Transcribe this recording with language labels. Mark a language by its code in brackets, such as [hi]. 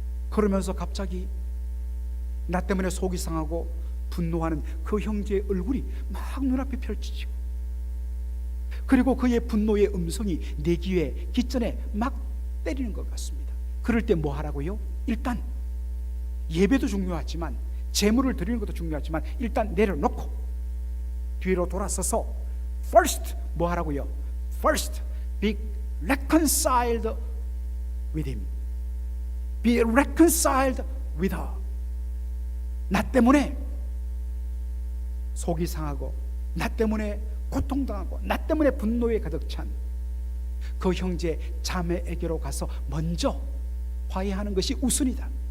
[ko] 그러면서 갑자기 나 때문에 속이 상하고 분노하는 그 형제의 얼굴이 막 눈앞에 펼쳐지고, 그리고 그의 분노의 음성이 내 귀에 깃전에 막 때리는 것 같습니다. 그럴 때 뭐 하라고요? 일단 예배도 중요하지만 제물을 드리는 것도 중요하지만 일단 내려놓고 뒤로 돌아서서 first 뭐 하라고요? [en] First be reconciled with him. Be reconciled with her. [ko] 나 때문에 속이 상하고 나 때문에 고통당하고 나 때문에 분노에 가득 찬 그 형제 자매에게로 가서 먼저 화해하는 것이 우선이다.